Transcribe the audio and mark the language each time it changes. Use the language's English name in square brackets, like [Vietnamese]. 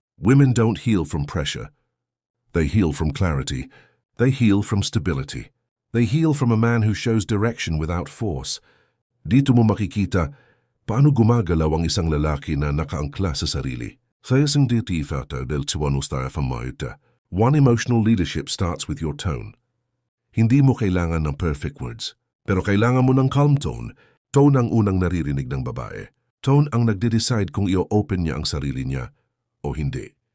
[English] Women don't heal from pressure. They heal from clarity. They heal from stability. They heal from a man who shows direction without force. [Filipino] Dito mo makikita paano gumagalaw ang isang lalaki na nakaangkla sa sarili. Sa isang dito del tuwano style famayuta. [English] One emotional leadership starts with your tone. [Filipino] Hindi mo kailangan ng perfect words, pero kailangan mo ng calm tone. Tone ang unang naririnig ng babae. Tone ang nagde-decide kung i-open niya ang sarili niya o hindi.